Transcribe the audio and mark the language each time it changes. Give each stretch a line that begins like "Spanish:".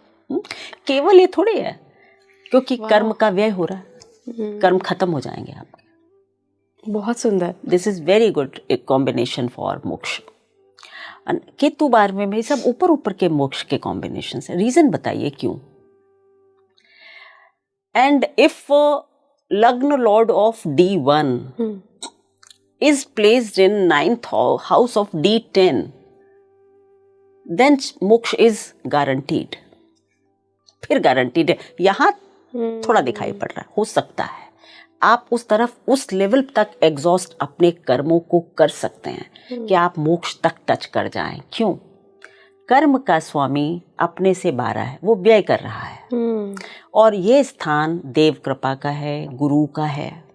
Hindi: केवल ये थोड़ी है क्योंकि कर्म का व्यय हो रहा है, कर्म खत्म हो जाएंगे आपके। बहुत सुंदर।
English: This is very good a combination for moksha.
Hindi: केतु 12वें में, सब ऊपर ऊपर के मोक्ष के कॉम्बिनेशन है। रीजन बताइए क्यों?
English: And if lagna lord of D1 is placed in 9th house of D10, then moksha is guaranteed।
Hindi: फिर गारंटीड है, यहाँ थोड़ा दिखाई पड़ रहा है, हो सकता है आप उस तरफ, उस लेवल तक एग्जॉस्ट अपने कर्मों को कर सकते हैं कि आप मोक्ष तक टच कर जाएं। क्यों? कर्म का स्वामी अपने से 12 है, वो व्यय कर रहा है और ये स्थान देव कृपा का है, गुरु का है।